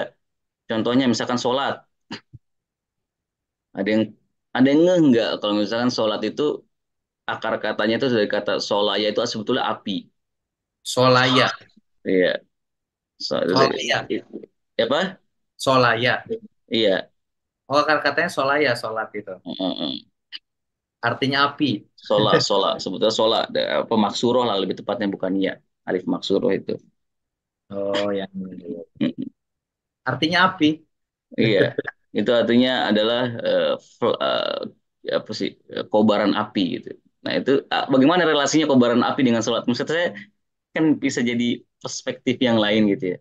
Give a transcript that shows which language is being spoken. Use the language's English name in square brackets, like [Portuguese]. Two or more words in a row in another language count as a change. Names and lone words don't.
[Indonesian] Contohnya misalkan sholat, ada yang ngeh nggak kalau misalkan sholat itu akar katanya itu dari kata solaya itu sebetulnya api. Solaya. Iya, Solaya. apa? Solaya. Iya. Oh, kan katanya solaya, sholat itu. Mm-mm. Artinya api. Sola, sola, sebetulnya sola, apa maksuroh lah lebih tepatnya bukan iya, [Arabic] ألف مقصورة [Indonesian] itu. Oh, yang ini. Mm-mm. Artinya api. Iya, itu artinya adalah apa sih kobaran api gitu. Nah itu bagaimana relasinya kobaran api dengan sholat? Maksud saya kan bisa jadi perspektif yang lain gitu ya.